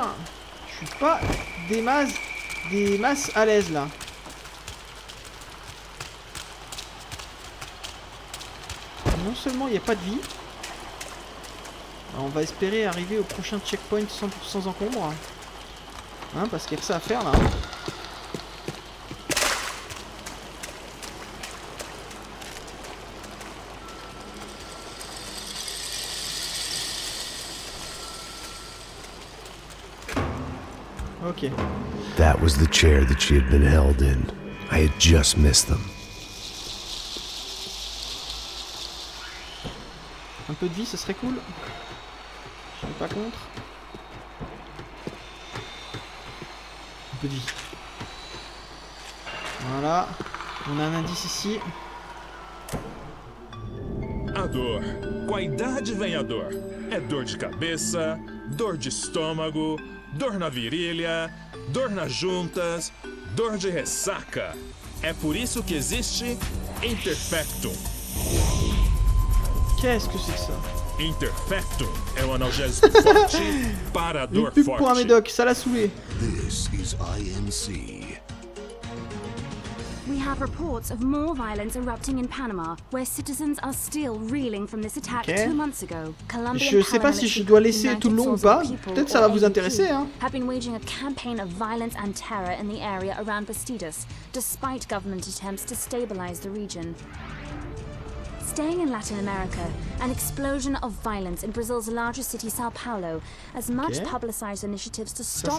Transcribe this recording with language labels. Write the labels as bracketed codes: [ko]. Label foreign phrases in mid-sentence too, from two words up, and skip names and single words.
[fr] Je suis pas des masses à l'aise là. Non seulement il n'y a pas de vie. Alors, on va espérer arriver au prochain checkpoint sans encombre. Hein, parce qu'il y a que ça à faire là. Ok. [en] That was the chair that she had been held in. I had just missed them. [fr] Un peu de vie, ce serait cool. Je suis pas contre. Un peu de vie. Voilà. On a un indice ici. [pt] A dor. Com a idade vem a dor. É dor de cabeça, dor de estômago, dor na virilha, dor nas juntas, dor de ressaca. É por isso que existe Interfectum. [fr] Qu'est-ce que c'est que ça? [pt] Interfectum é um analgésico forte para a [fr] Une [pt] dor [fr] pub pour un [pt] forte. [fr] médoc, ça l'a saoulé. [en] This is INC. We have reports of more violence erupting in Panama, where citizens are still reeling from this attack Ok. 2 months ago. [fr] Je sais pas si je dois laisser tout le long ou pas. Peut-être ça va vous intéresser, hein. [en] Have been waging a campaign of violence and terror in the area around Bastidas, despite government attempts to stabilize the region. Staying in Latin America, an explosion of violence in Brazil's largest city, Sao Paulo, as much publicized initiatives to stop